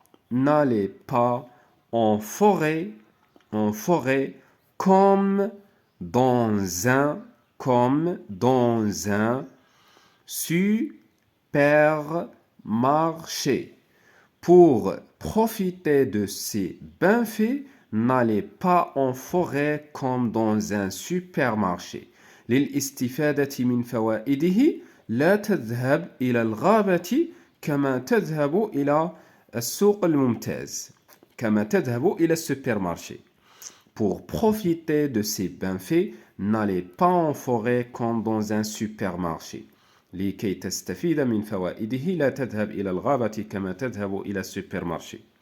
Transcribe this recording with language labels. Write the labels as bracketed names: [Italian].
[French] n'allez pas en forêt comme dans un supermarché. Pour profiter de ces bienfaits, n'allez pas en forêt comme dans un supermarché. [Arabic] للاستفادة من فوائده لا تذهب إلى الغابة كما تذهب إلى السوق الممتاز كما تذهب إلى السوبرمارشي. [French] Pour profiter de ces bienfaits, n'allez pas en forêt comme dans un supermarché. [Arabic] لكي تستفيد من فوائده لا تذهب إلى الغابة كما تذهب إلى السوبرمارشي.